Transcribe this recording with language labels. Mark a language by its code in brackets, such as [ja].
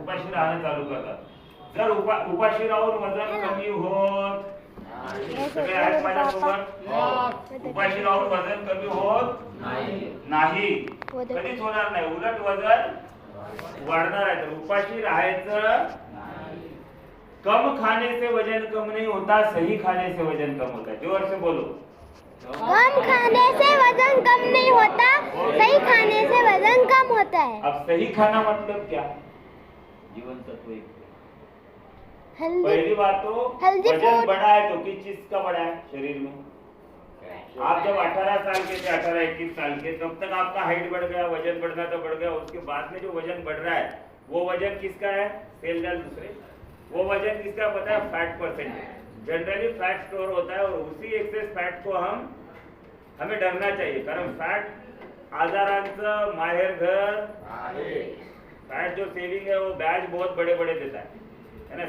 [mr] उपाशी राहणं चालू करतात. जर उपाशी राहून वजन कमी होत, सगळे आहेत माझ्यासोबत? उपाशी राहून वजन कमी होत नाही, कधीच होणार नाही. उलट वजन वाढणार आहे. तर उपाशी राहायचं. [hi] कम खाने से वजन कम नहीं होता, सही खाने से वजन कम होता है. जोर से बोलो. कम खाने से वजन कम नहीं होता, सही खाने से वजन कम होता है. अब सही खाना मतलब क्या? जीवन तत्व. पहली बात तो वजन बढ़ा है तो किस चीज का बढ़ा है शरीर में? आप जब 18 साल के थे, 18-21 साल के, तब तक आपका हाइट बढ़ गया, वजन बढ़ना तो बढ़ गया. उसके बाद में जो वजन बढ़ रहा है वो वजन किसका है? सेल डाल दूसरे. वो वजन किसका पता है? Fat percentage. Generally fat store होता है और उसी एक्सेस फैट को हमें डरना चाहिए. [mr] कारण फैट आजारांचं माहेरघर आहे. [hi] फैट जो सेविंग है वो ब्याज बहुत बड़े बड़े देता है ना.